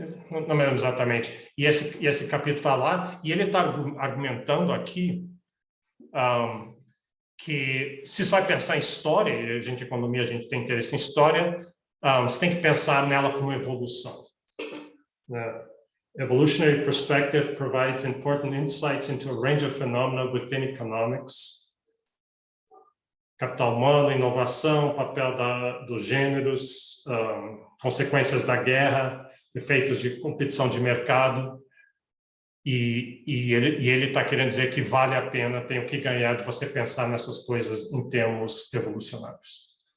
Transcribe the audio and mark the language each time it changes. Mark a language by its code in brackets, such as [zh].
[pt] não me lembro exatamente. E esse capítulo está lá, e ele está argumentando aqui que, se você vai pensar em história, e a gente, economia, a gente tem interesse em história, você tem que pensar nela como evolução. [en] Evolutionary perspective provides important insights into a range of phenomena within economics. [pt] Capital humano, inovação, papel dos gêneros, consequências da guerra, efeitos de competição de mercado. E ele está querendo dizer que vale a pena, tem o que ganhar de você pensar nessas coisas em termos evolucionários.